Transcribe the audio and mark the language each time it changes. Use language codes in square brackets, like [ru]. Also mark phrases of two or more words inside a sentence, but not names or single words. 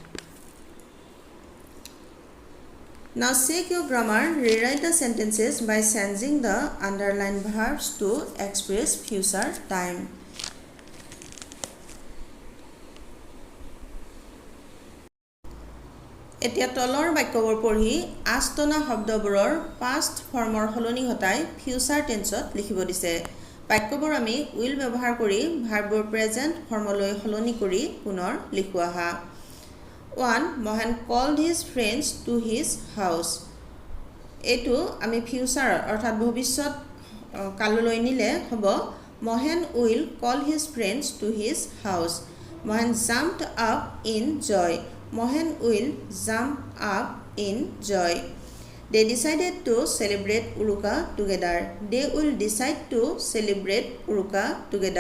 [en] Now check your grammar. Rewrite the sentences by changing the underlined verbs to express future time. [as] এতিয়া তলৰ বাক্যবোৰ পঢ়ি আস্তনা শব্দবোৰৰ past ফৰ্মৰ সলনি ঘটাই [en] future tense [as] লিখিব দিছে। বাক্যবোৰ আমি will ব্যৱহাৰ কৰি [en] verbs present form [as] সলনি কৰি পুনৰ লিখো আহা। [en] 1. Mohan called his friends to his house. [as] এইটো আমি ফিউচাৰ অৰ্থাৎ ভৱিষ্যত কাললৈ নিলে হ'ব [en] Mohan will call his friends to his house. Mohan jumped up in joy. Mohan will jump up in joy. They decided to celebrate Uruka together. They will decide to celebrate Uruka together.